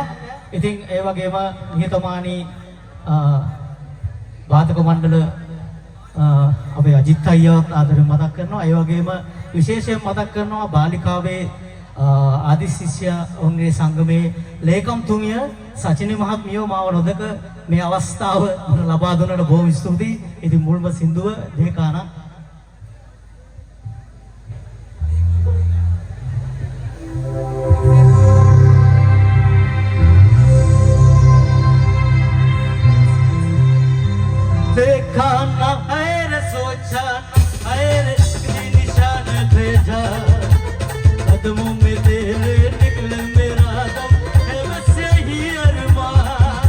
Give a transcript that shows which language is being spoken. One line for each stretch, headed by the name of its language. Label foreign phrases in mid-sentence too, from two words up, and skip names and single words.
Sinhala: ඉතින් ඒ වගේම නිහතමානී වාදක මණ්ඩල අපේ අජිත් අයියාත් ආදරෙන් මතක් කරනවා. ඒ වගේම විශේෂයෙන් මතක් කරනවා බාලිකාවේ ආදි ශිෂ්‍යවන්ගේ සංගමේ ලේකම්තුමිය සචිනි මහත්මියෝ මාව නොදක මේ අවස්ථාව ලබා දුන්නට බොහොම ස්තුතියි. ඉතින් මුල්ම සින්දුව
Hindi: දේකානා देखा ना ऐरे सोचा ना ऐरे निशान भेजा कदमों में तेरे निकले मेरा दम है वैसे ही अरमान.